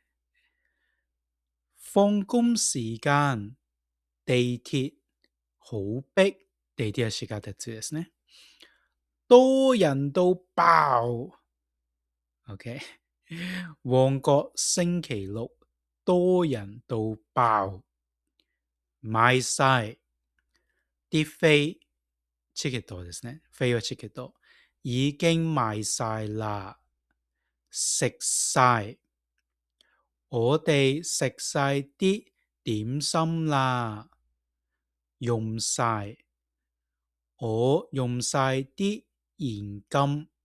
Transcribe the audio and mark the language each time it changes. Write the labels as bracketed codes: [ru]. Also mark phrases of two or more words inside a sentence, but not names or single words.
[yue] 放工時間地鐵好逼，地鐵嘅時間ですね，多人到爆。OK， 旺角星期六多人到爆，買晒啲飛， [ja] チケットですね， [yue] 飛嘅チケット已經賣晒啦，食晒，我哋食晒啲點心啦，用晒，我用晒啲現金，